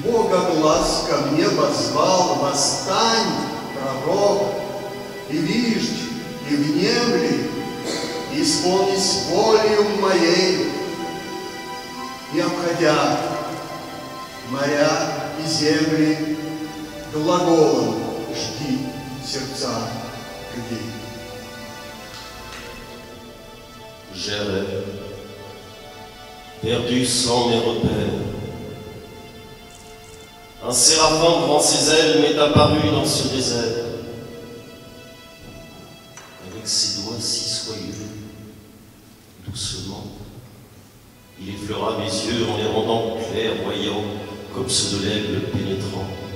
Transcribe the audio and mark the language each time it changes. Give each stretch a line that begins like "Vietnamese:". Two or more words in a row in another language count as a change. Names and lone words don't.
Russian: Бога глаз ко мне воззвал: восстань, пророк, и виждь, и внемли, и исполнись волею моей, и обходя моря и земли, глаголом жги сердца людей.
French: J'errais, perdu sans mes repères. Un séraphin grand ses ailes m'est apparu dans ce désert. Avec ses doigts si soyeux, doucement, il effleura mes yeux en les rendant clairvoyants comme ceux de l'aigle pénétrant.